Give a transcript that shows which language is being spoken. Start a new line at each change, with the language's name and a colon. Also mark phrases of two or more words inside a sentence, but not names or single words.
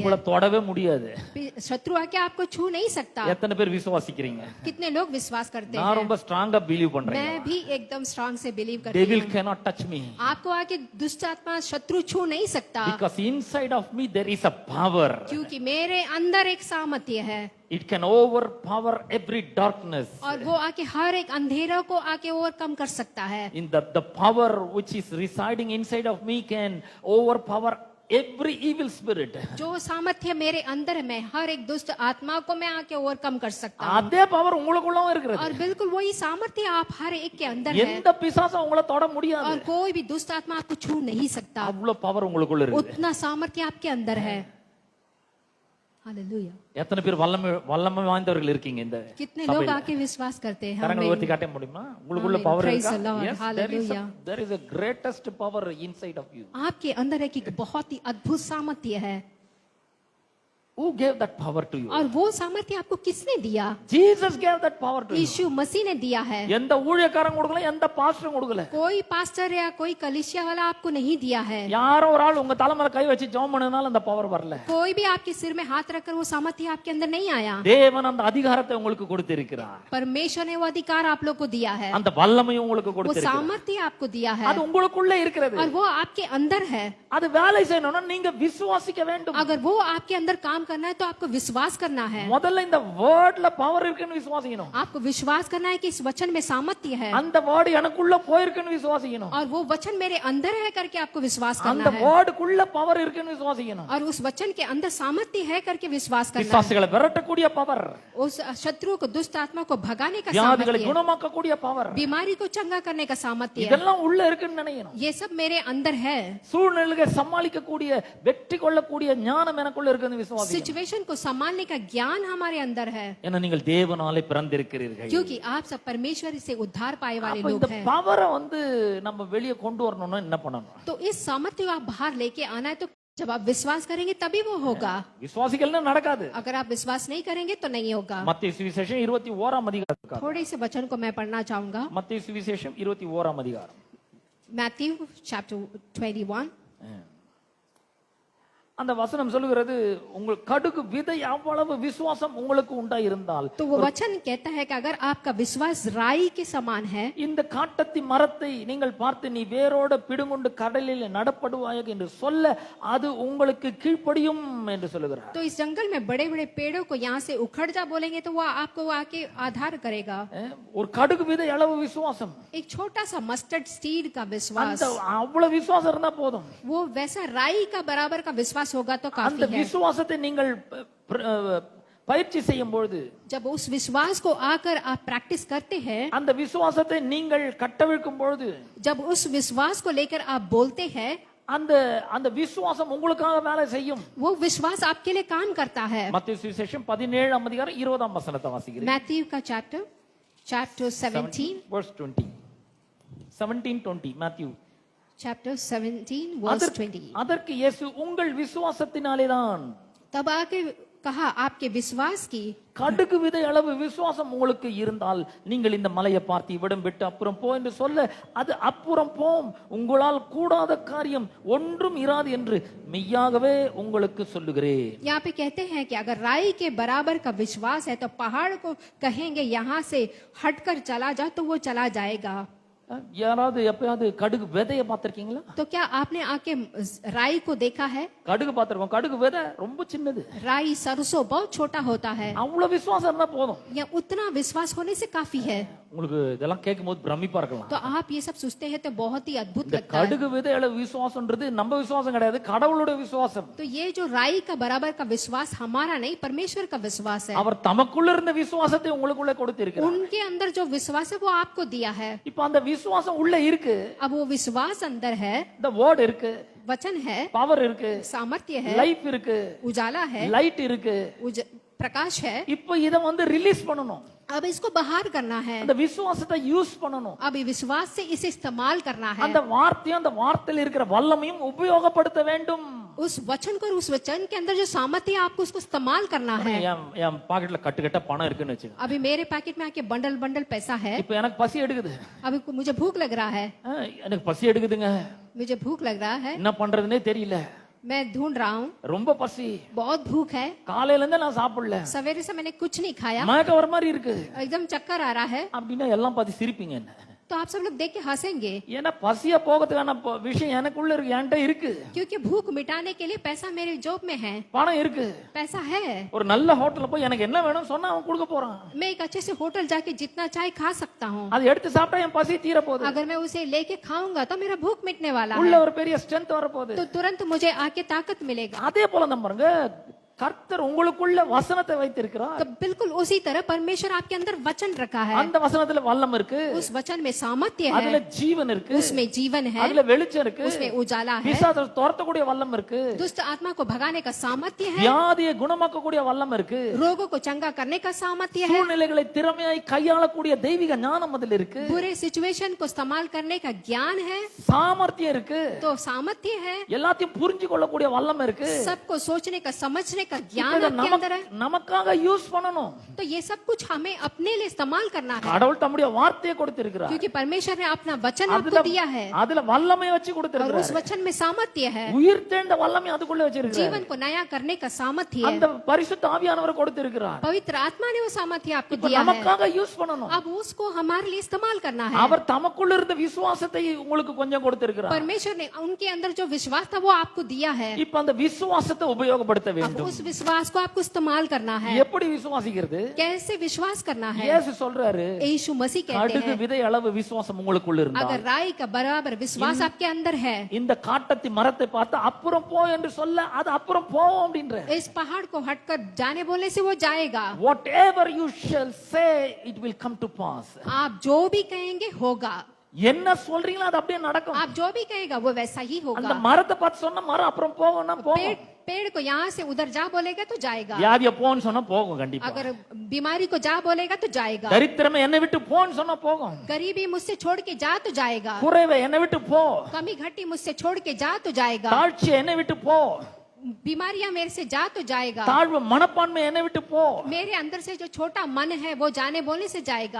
Tamil: உங்களை தொடவே முடியாது.
Hindi: शत्रु आके आपको छू नहीं सकता।
Tamil: எத்தனை பேர் விசுவாசிக்கிறீங்க?
Hindi: कितने लोग विश्वास करते
Tamil: நான்
Hindi: हैं?
Tamil: ரொம்ப
English: strong believe
Tamil: பண்றேன்.
Hindi: मैं भी एकदम स्ट्रांग से बिलीव करती
English: Devil
Hindi: हूँ।
English: cannot touch me.
Hindi: आपको आके दुष्ट आत्मा शत्रु छू नहीं सकता,
English: Because inside of me there is a power.
Hindi: क्योंकि मेरे अंदर एक सामर्थ्य है
English: It can overpower every darkness.
Hindi: और वो आके हर एक अंधेरा को आके ओवरकम कर सकता है।
English: In the power which is residing inside of me can overpower every evil spirit.
Hindi: जो सामर्थ्य मेरे अंदर है, मैं हर एक दुष्ट आत्मा को मैं आके ओवरकम कर सकता हूँ।
Tamil: அதே பவர் உங்களுக்குள்ளவும் இருக்கிறது.
Hindi: और बिल्कुल वही सामर्थ्य आप हर एक के अंदर है
Tamil: எந்த பிசாசும் உங்களை தொட முடியாது.
Hindi: और कोई भी दुष्ट आत्मा आपको छू नहीं सकता।
Tamil: அவ்வளவு பவர் உங்களுக்குள்ள இருக்குது.
Hindi: उतना सामर्थ्य आपके अंदर है। हालेलुया।
Tamil: எத்தனை பேர் வல்லமை வாய்ந்தவர்கள் இருக்கீங்க இந்த
Hindi: कितने लोग आके विश्वास करते हैं?
Tamil: கரங்களை உயர்த்தி காட்ட முடியுமா? உங்களுக்குள்ள Amen. பவர்
English: Praise
Tamil: இருக்கா?
English: the Lord. Yes, Hallelujah. there is a greatest power inside of you.
Hindi: आपके अंदर एक बहुत ही अद्भुत सामर्थ्य है।
English: Who gave that power to you?
Hindi: और वो सामर्थ्य आपको किसने दिया?
English: Jesus gave that power to you.
Hindi: यीशु मसीह ने दिया है।
Tamil: எந்த ஊழியக்காரன் கொடுக்கல, எந்த பாஸ்டரும் கொடுக்கல.
Hindi: कोई पास्टर या कोई कलीसिया वाला आपको नहीं दिया है।
Tamil: யாரோ ஒரு ஆள் உங்க தலைமையில கை வச்சு ஜெபம் பண்ணனால அந்த பவர் வரல.
Hindi: कोई भी आपके सिर में हाथ रखकर वो सामर्थ्य आपके अंदर नहीं आया।
Tamil: தேவன் அந்த அதிகாரத்தை உங்களுக்கு கொடுத்திருக்கிறார்.
Hindi: परमेश्वर ने वो अधिकार आप लोग को दिया है,
Tamil: அந்த வல்லமையை உங்களுக்கு
Hindi: वो
Tamil: கொடுத்திருக்கிறார்.
Hindi: सामर्थ्य आपको दिया है
Tamil: அது உங்களுக்குள்ள இருக்கிறது.
Hindi: और वो आपके अंदर है।
Tamil: அது வேலை செய்யணும்னா நீங்க விசுவாசிக்க வேண்டும்.
Hindi: अगर वो आपके अंदर काम करना है तो आपको विश्वास करना है।
Tamil: முதல்ல இந்த
English: word power
Tamil: இருக்குன்னு விசுவாசிக்கணும்.
Hindi: आपको विश्वास करना है कि इस वचन में सामर्थ्य है
Tamil: அந்த வேர்ட் எனக்குள்ள போயிருக்குன்னு விசுவாசிக்கணும்.
Hindi: और वो वचन मेरे अंदर है करके आपको विश्वास करना
Tamil: அந்த
Hindi: है
English: word power
Tamil: இருக்குன்னு விசுவாசிக்கணும்.
Hindi: और उस वचन के अंदर सामर्थ्य है करके विश्वास करना है।
Tamil: பிசாசுகளை விரட்டக்கூடிய பவர்,
Hindi: उस शत्रु को, दुष्ट आत्मा को भगाने का
Tamil: வியாதிகளை
Hindi: सामर्थ्य,
Tamil: குணமாக்கக்கூடிய பவர்,
Hindi: बीमारी को चंगा करने का सामर्थ्य,
Tamil: இதெல்லாம் உள்ள இருக்குன்னு நினைக்கணும்.
Hindi: ये सब मेरे अंदर है।
Tamil: சூழ்நிலைகளை சமாளிக்கக்கூடிய, வெற்றி கொள்ளக்கூடிய ஞானம் எனக்குள்ள இருக்குன்னு விசுவாசிக்கணும்.
Hindi: सिचुएशन को संभालने का ज्ञान हमारे अंदर है,
Tamil: ஏன்னா நீங்கள் தேவனாலே பிறந்திருக்கிறீர்கள்.
Hindi: क्योंकि आप सब परमेश्वर से उद्धार पाए वाले
Tamil: அப்ப
Hindi: लोग
Tamil: இந்த
Hindi: हैं।
Tamil: பவரை நம்ம வெளியே கொண்டு வரணும்னா என்ன பண்ணணும்?
Hindi: तो इस सामर्थ्य को आप बाहर लेके आना है, तो जब आप विश्वास करेंगे तभी वो होगा।
Tamil: விசுவாசிக்கலன்னா நடக்காது.
Hindi: अगर आप विश्वास नहीं करेंगे तो नहीं होगा।
Tamil: மத்தேயு சுவிசேஷம் 21ஆம் அதிகாரம்.
Hindi: थोड़े से वचन को मैं पढ़ना चाहूंगा।
Tamil: மத்தேயு சுவிசேஷம் 21ஆம் அதிகாரம்.
Hindi: मैथ्यू चैप्टर 21
Tamil: அந்த வசனம் சொல்லுகிறது உங்கள் கடுகு விதை அவ்வளவு விசுவாசம் உங்களுக்கு உண்டாயிருந்தால்
Hindi: तो वो वचन कहता है कि अगर आपका विश्वास राई के समान है,
Tamil: இந்த காட்டத்தி மரத்தை நீங்கள் பார்த்து நீ வேரோட பிடுங்குண்டு கடலில் நடப்படுவாயாக என்று சொல்ல அது உங்களுக்கு கீழ்ப்படியும் என்று சொல்லுகிறார்.
Hindi: तो इस जंगल में बड़े बड़े पेड़ों को यहाँ से उखड़ जा बोलेंगे तो वो आपको आके आधार करेगा.
Tamil: ஒரு கடுகு விதை அளவு விசுவாசம்,
Hindi: एक छोटा सा
English: mustard seed
Hindi: का विश्वास,
Tamil: அந்த அவ்வளவு விசுவாசம் இருந்தா போதும்.
Hindi: वो वैसा राई का बराबर का विश्वास होगा तो
Tamil: அந்த
Hindi: काफी है.
Tamil: விசுவாசத்தை நீங்கள் பயிற்சி செய்யும் பொழுது,
Hindi: जब उस विश्वास को आकर आप प्रैक्टिस करते हैं,
Tamil: அந்த விசுவாசத்தை நீங்கள் கட்டவிழ்க்கும் பொழுது,
Hindi: जब उस विश्वास को लेकर आप बोलते हैं,
Tamil: அந்த அந்த விசுவாசம் உங்களுக்காக வேலை செய்யும்.
Hindi: वो विश्वास आपके लिए काम करता है.
Tamil: மத்தேயு சுவிசேஷம் 17 அதிகாரம் 20 வசனத்தை வாசிக்கிறேன்.
Hindi: मैथ्यू का चैप्टर 17
English: verse 20. 17:20 Matthew. chapter 17 verse 20.
Tamil: அதற்கு இயேசு உங்கள் விசுவாசத்தினாலேதான்,
Hindi: तब आके कहा आपके विश्वास की,
Tamil: கடுகு விதை அளவு விசுவாசம் உங்களுக்கு இருந்தால் நீங்கள் இந்த மலையை பார்த்து இவ்விடம் விட்டு அப்புறம் போ என்று சொல்ல அது அப்புறம் போம். உங்களால் கூடாத காரியம் ஒன்றும் இராது என்று மெய்யாகவே உங்களுக்கு சொல்லுகிறேன்.
Hindi: यहाँ पे कहते हैं कि अगर राई के बराबर का विश्वास है तो पहाड़ को कहेंगे यहाँ से हटकर चला जा तो वो चला जाएगा.
Tamil: யாராவது எப்பயாவது கடுகு விதைய பார்த்திருக்கீங்களா?
Hindi: तो क्या आपने आके राई को देखा है?
Tamil: கடுகு பார்த்திருக்கோம். கடுகு விதை ரொம்ப சின்னது.
Hindi: राई सरसों बहुत छोटा होता है.
Tamil: அவ்வளவு விசுவாசம் இருந்தா போதும்.
Hindi: या उतना विश्वास होने से काफी है.
Tamil: உங்களுக்கு இதெல்லாம் கேட்கும்போது பிரமிப்பா இருக்கலாம்.
Hindi: तो आप ये सब सोचते हैं तो बहुत ही अद्भुत
Tamil: இந்த
Hindi: लगता है.
Tamil: கடுகு விதை அளவு விசுவாசம்ன்றது நம்ம விசுவாசம் கிடையாது, கடவுளுடைய விசுவாசம்.
Hindi: तो ये जो राई का बराबर का विश्वास हमारा नहीं, परमेश्वर का विश्वास है.
Tamil: அவர் தமக்குள்ள இருந்த விசுவாசத்தை உங்களுக்குள்ள கொடுத்திருக்கிறார்.
Hindi: उनके अंदर जो विश्वास है वो आपको दिया है.
Tamil: இப்போ அந்த விசுவாசம் உள்ள இருக்கு.
Hindi: अब वो विश्वास अंदर है,
Tamil: இந்த வேர்ட் இருக்கு,
Hindi: वचन है,
Tamil: பவர் இருக்கு,
Hindi: सामर्थ्य है,
Tamil: லைஃப் இருக்கு,
Hindi: उजाला है,
Tamil: லைட் இருக்கு.
Hindi: प्रकाश है.
Tamil: இப்போ இத ரிலீஸ் பண்ணணும்.
Hindi: अब इसको बाहर करना है.
Tamil: அந்த விசுவாசத்தை யூஸ் பண்ணணும்.
Hindi: अब विश्वास से इसे इस्तेमाल करना है.
Tamil: அந்த வார்த்தையும் அந்த வார்த்தையில் இருக்கிற வல்லமையும் உபயோகப்படுத்த வேண்டும்.
Hindi: उस वचन को, उस वचन के अंदर जो सामर्थ्य है आपको उसको इस्तेमाल करना है.
Tamil: என் பாக்கெட்ல கட்டு பணம் இருக்குன்னு வெச்சுங்க.
Hindi: अभी मेरे पैकेट में आके बंडल बंडल पैसा है.
Tamil: இப்போ எனக்கு பசி எடுக்குது.
Hindi: अभी मुझे भूख लग रहा है.
Tamil: எனக்கு பசி எடுக்குதுங்க.
Hindi: मुझे भूख लग रहा है.
Tamil: என்ன பண்றதுனே தெரியல.
Hindi: मैं ढूंढ रहा हूँ.
Tamil: ரொம்ப பசி.
Hindi: बहुत भूख है.
Tamil: காலையில இருந்து நான் சாப்பிடல.
Hindi: सवेरे से मैंने कुछ नहीं खाया.
Tamil: மயக்கம் வர மாதிரி இருக்கு.
Hindi: एकदम चक्कर आ रहा है.
Tamil: அப்படின்னா எல்லாம் பார்த்து சிரிப்பீங்க என்ன?
Hindi: तो आप सब लोग देख के हंसेंगे.
Tamil: ஏன்னா பசிய போகிறதுக்கான விஷயம் எனக்குள்ள இருக்கு, என்கிட்ட இருக்கு.
Hindi: क्योंकि भूख मिटाने के लिए पैसा मेरे जेब में है.
Tamil: பணம் இருக்கு,
Hindi: पैसा है.
Tamil: ஒரு நல்ல ஹோட்டல்ல போய் எனக்கு என்ன வேணும் சொன்னா அவன் கொடுக்க போறான்.
Hindi: मैं एक अच्छे से होटल जाके जितना चाहे खा सकता हूँ.
Tamil: அது எடுத்து சாப்பிட்டா என் பசி தீர போகுது.
Hindi: अगर मैं उसे लेके खाऊंगा तो मेरा भूख मिटने वाला
Tamil: உள்ள
Hindi: है.
Tamil: ஒரு பெரிய ஸ்ட்ரென்த் வர போகுது.
Hindi: तो तुरंत मुझे आके ताकत मिलेगा.
Tamil: அதே போல நம்ம பாருங்க, கர்த்தர் உங்களுக்குள்ள வசனத்தை வைத்திருக்கிறார்.
Hindi: तो बिल्कुल उसी तरह परमेश्वर आपके अंदर वचन रखा है.
Tamil: அந்த வசனத்துல வல்லம் இருக்கு,
Hindi: उस वचन में सामर्थ्य
Tamil: அதுல
Hindi: है,
Tamil: ஜீவன் இருக்கு,
Hindi: उसमें जीवन है,
Tamil: அதுல வெளிச்சம் இருக்கு,
Hindi: उसमें उजाला है,
Tamil: பிசாசை துரத்தக்கூடிய வல்லம் இருக்கு,
Hindi: दुष्ट आत्मा को भगाने का सामर्थ्य है,
Tamil: வியாதியை குணமாக்கக்கூடிய வல்லம் இருக்கு,
Hindi: रोगों को चंगा करने का सामर्थ्य है,
Tamil: சூழ்நிலைகளை திறமையாய் கையாளக்கூடிய தெய்வீக ஞானம் அதுல இருக்கு,
Hindi: बुरे सिचुएशन को इस्तेमाल करने का ज्ञान है,
Tamil: சாமர்த்தியம் இருக்கு,
Hindi: तो सामर्थ्य है,
Tamil: எல்லாத்தையும் புரிஞ்சு கொள்ளக்கூடிய வல்லம் இருக்கு.
Hindi: सबको सोचने का समझने का ज्ञान
Tamil: இதை
Hindi: आपके अंदर है.
Tamil: நமக்காக யூஸ் பண்ணணும்.
Hindi: तो ये सब कुछ हमें अपने लिए इस्तेमाल करना है.
Tamil: கடவுள் தம்முடைய வார்த்தையை கொடுத்திருக்கிறார்.
Hindi: क्योंकि परमेश्वर ने अपना वचन आपको
Tamil: அதுல
Hindi: दिया है
Tamil: அதுல வல்லமை வச்சு
Hindi: और
Tamil: கொடுத்திருக்கிறார்.
Hindi: उस वचन में सामर्थ्य है,
Tamil: உயிர் தெழுந்த வல்லமை அதுக்குள்ள வச்சிருக்கிறார்.
Hindi: जीवन को नया करने का सामर्थ्य है.
Tamil: அந்த பரிசுத்த ஆவியானவர் கொடுத்திருக்கிறார்.
Hindi: पवित्र आत्मा ने वो सामर्थ्य आपको
Tamil: இப்ப
Hindi: दिया है.
Tamil: நமக்காக யூஸ் பண்ணணும்.
Hindi: अब उसको हमारे लिए इस्तेमाल करना है.
Tamil: அவர் தமக்குள்ள இருந்த விசுவாசத்தை உங்களுக்கு கொஞ்சம் கொடுத்திருக்கிறார்.
Hindi: परमेश्वर ने उनके अंदर जो विश्वास था वो आपको दिया है.
Tamil: இப்ப அந்த விசுவாசத்தை உபயோகப்படுத்த
Hindi: अब
Tamil: வேண்டும்.
Hindi: उस विश्वास को आपको इस्तेमाल करना है.
Tamil: எப்படி விசுவாசிக்கிறது?
Hindi: कैसे विश्वास करना है?
Tamil: இயேசு சொல்றாரு,
Hindi: यीशु मसीह कहते
Tamil: கடுகு
Hindi: हैं
Tamil: விதை அளவு விசுவாசம் உங்களுக்குள்ள இருந்தால்,
Hindi: अगर राई का बराबर विश्वास आपके अंदर है,
Tamil: இந்த காட்டத்தி மரத்தை பார்த்து அப்புறம் போ என்று சொல்ல அது அப்புறம் போவோம் அப்படின்ற.
Hindi: इस पहाड़ को हटकर जाने बोलने से वो जाएगा.
English: whatever you shall say it will come to pass.
Hindi: आप जो भी कहेंगे होगा.
Tamil: என்ன சொல்றீங்களோ அது அப்படியே நடக்கும்.
Hindi: आप जो भी कहेगा वो वैसा ही
Tamil: அந்த
Hindi: होगा.
Tamil: மரத்தை பார்த்து சொன்னா மரம் அப்புறம் போகும்னா போகும்.
Hindi: पेड़ को यहाँ से उधर जा बोलेगा तो जाएगा.
Tamil: வியாதிய போன்னு சொன்னா போகும் கண்டிப்பா.
Hindi: अगर बीमारी को जा बोलेगा तो जाएगा.
Tamil: தரித்திரமே என்னை விட்டு போன்னு சொன்னா போகும்.
Hindi: गरीबी मुझसे छोड़ के जा तो जाएगा.
Tamil: குறைவை என்னை விட்டு போ.
Hindi: कमी घटी मुझसे छोड़ के जा तो जाएगा.
Tamil: தாழ்ச்சி என்னை விட்டு போ.
Hindi: बीमारियां मेरे से जा तो जाएगा,
Tamil: தாழ்வு மனப்பான்மை என்னை விட்டு போ,
Hindi: मेरे अंदर से जो छोटा मन है वो जाने बोलने से जाएगा,